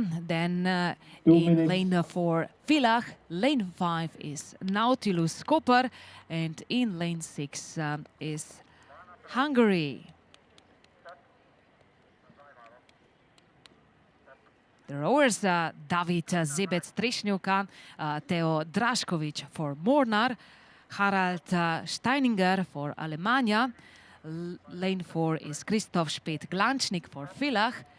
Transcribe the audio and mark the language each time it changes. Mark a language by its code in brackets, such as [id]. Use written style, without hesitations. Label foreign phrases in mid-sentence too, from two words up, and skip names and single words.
[en] Then in lane 4, Villach. Lane 5 is Nautilus Koper. And in lane 6 is Hungary. The rowers, David Zibec-Trišňuka, Theo Drašković for Mornar, Harald Steininger for Alemania. Lane 4 is Christoph Spät-Glančnik for Villach.